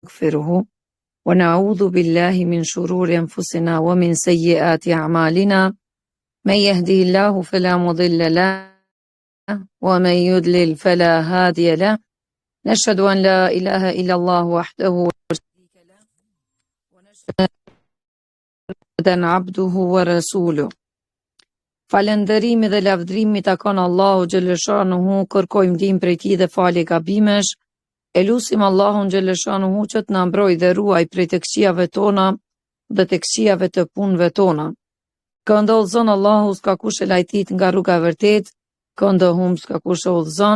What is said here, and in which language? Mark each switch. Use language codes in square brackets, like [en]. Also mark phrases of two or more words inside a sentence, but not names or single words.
[ar] ونستغفره ونعوذ بالله من شرور أنفسنا ومن سيئات أعمالنا من يهده الله فلا مضل له ومن يضلل فلا هادي له نشهد أن لا إله إلا الله وحده لا شريك له ونشهد أن محمدا عبده ورسوله. [sq] Falënderimi dhe lavdrimi takon Allahu xhaleshanuhu, kërkojmë ndihmë prej tij dhe falje gabimesh. E lutim Allahun xhaleshanuhu që të na mbrojë dhe ruaj prej të këqijave tona dhe të këqijave të punëve tona. Këndo udhëzon Allahu, s'ka kush e lajtit nga rruga e vërtet, këndo humb s'ka kush e udhëzon.